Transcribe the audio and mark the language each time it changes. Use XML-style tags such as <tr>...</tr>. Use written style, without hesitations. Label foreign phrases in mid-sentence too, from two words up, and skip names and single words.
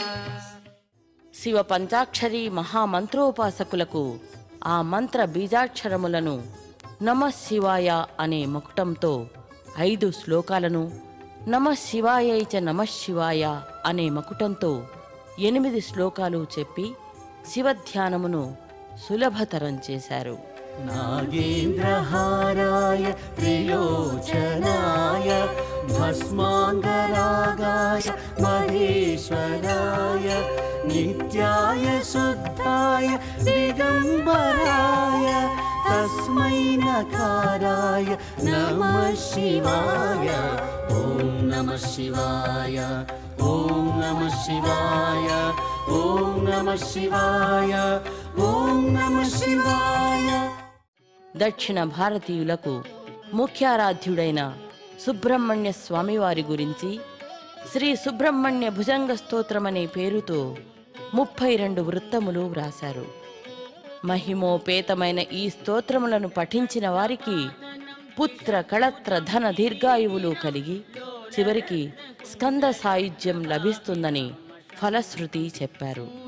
<te>శివ పంచాక్షరి మహామంత్రోపాసకులకు ఆ మంత్ర బీజాక్షరములను నమఃశివాయ అనే మకుటంతో 5 శ్లోకాలను,</te> <sa>నమఃశివాయై చ నమఃశివాయ</sa> <te>అనే మకుటంతో 8 శ్లోకాలు చెప్పి శివధ్యానమును సులభతరం చేశారు.</te> <sa>नागेन्द्रहाराय त्रिलोचनाय भस्माङ्गरागाय महेश्वराय नित्याय शुद्धाय दिगम्बराय तस्मै नकाराय नमः शिवाय. ॐ नमः शिवाय, ॐ नमः शिवाय, ॐ नमः शिवाय, ॐ नमः शिवाय.</sa> <te>దక్షిణ భారతీయులకు ముఖ్యారాధ్యుడైన సుబ్రహ్మణ్య స్వామివారి గురించి శ్రీ సుబ్రహ్మణ్య భుజంగ స్తోత్రమనే పేరుతో 32 వృత్తములు వ్రాశారు. మహిమోపేతమైన ఈ స్తోత్రములను పఠించిన వారికి పుత్ర కళత్ర ధన దీర్ఘాయువులు కలిగి చివరికి స్కంద సాయుధ్యం లభిస్తుందని ఫలశ్రుతి చెప్పారు.</te>